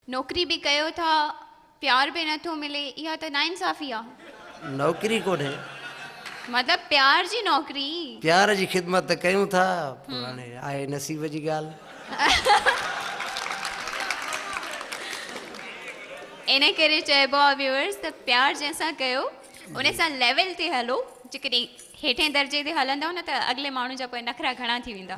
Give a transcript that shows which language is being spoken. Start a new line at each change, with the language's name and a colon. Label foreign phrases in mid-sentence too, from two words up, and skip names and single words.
Sindhi: नौकरी भी कयो था, प्यार भी नथो मिले, इहा त नाइंसाफ़ी आ। नौकरी कोन्हे, मतलब प्यार जी नौकरी। प्यार जी ख़िदमत त कयूं था, पर हाणे आहे नसीब जी ॻाल्हि। इन करे चइबो आहे व्यूअर्स त प्यार जंहिंसां कयो उन सां लेवल ते हलो, जेकॾहिं हेठे दर्जे ते हलंदव न त अॻिले माण्हू जा पोइ नखरा घणा थी वेंदा।